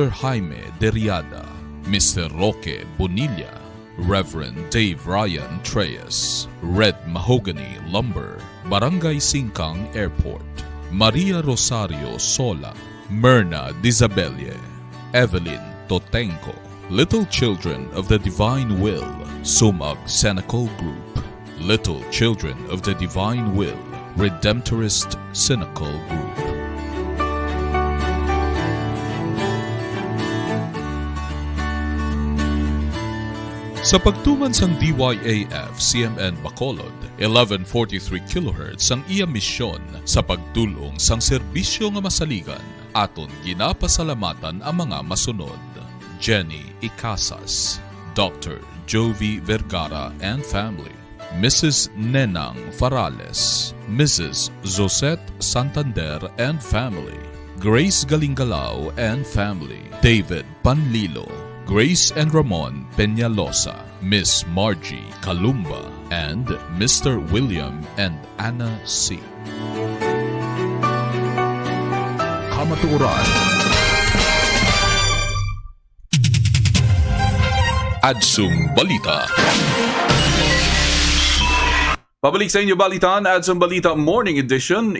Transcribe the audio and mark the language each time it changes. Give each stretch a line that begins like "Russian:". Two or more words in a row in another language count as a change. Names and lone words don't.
Hiligaynon: Jaime Deriada, Mr. Roque Bonilla, Reverend Dave Ryan Treyes, Red Mahogany Lumber, Barangay Singkang Airport, Maria Rosario Sola, Myrna Dizabelle, Evelyn Totenko, Little Children of the Divine Will, Sumag Senecal Group, Little Children of the Divine Will, Redemptorist Senecal Group. Sa pagtuman sang DYAF CMN Bacolod, 1143 kHz ang iya misyon sa pagdulong sang serbisyo nga masaligan aton ginapasalamatan ang mga masunod. Jenny Icasas, Dr. Jovi Vergara
English: and family,
Hiligaynon: Mrs. Nenang Farales, Mrs. Zosette Santander
English: and family,
Hiligaynon: Grace Galingalao
English: and family,
Hiligaynon: David Panlilo, Grace and Ramon Peñalosa, Miss Margie Kalumba, and Mr. William and Anna C. Kamatuoran. Adsum Balita. Pabalik sa inyo balitan, Adsum Balita Morning Edition.